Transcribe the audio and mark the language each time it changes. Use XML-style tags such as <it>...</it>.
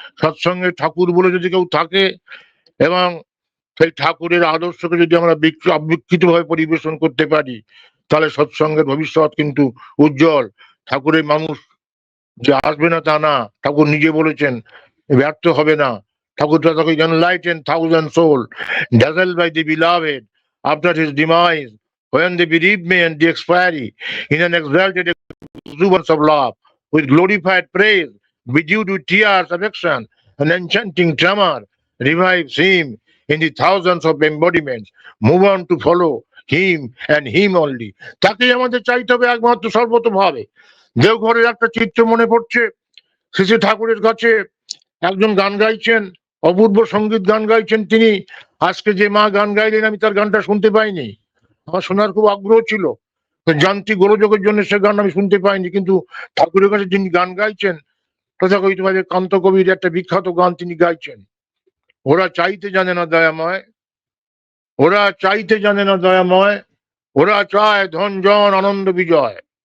<bn>সৎসঙ্গে ঠাকুর বলে যদি কেউ থাকে এবং সেই ঠাকুরের আদর্শকে যদি আমরা অবিকৃত ভাবে পরিবেশন করতে পারি, তাহলে সৎসঙ্গের ভবিষ্যৎ কিন্তু উজ্জ্বল। ঠাকুরের মানুষ যে আসবে না তা না, ঠাকুর নিজে বলেছেন ব্যর্থ হবে না।</bn> <en>Thakur enlighten thousand soul dazzled by the beloved after his demise, when the bereavement and the expiry in an exalted exuberance of love with glorified praise bedewed with tears of affection and enchanting tremor revives him in the thousands of embodiments, move on to follow him and him only.</en> <bn>তাকেই আমাদের চাইতে হবে একমাত্র সর্বতভাবে। দেওঘরের একটা চিত্র মনে পড়ছে, শ্রী ঠাকুরের কাছে একজন গান গাইছেন, অপূর্ব সঙ্গীত গান গাইছেন তিনি। আজকে যে মা গান গাইলেন, আমি তার গানটা শুনতে পাইনি, আমার শোনার খুব আগ্রহ ছিল, যান্ত্রিক গোলযোগের জন্য সে গান আমি শুনতে পাইনি, কিন্তু ঠাকুরের কাছে যিনি গান গাইছেন তথাকথিতভাবে কান্ত কবির একটা বিখ্যাত গান তিনি গাইছেন, ওরা চাইতে জানে না দয়াময়, ওরা চাইতে জানে না দয়াময়, ওরা চায় ধন জন আনন্দ বিজয়।</bn>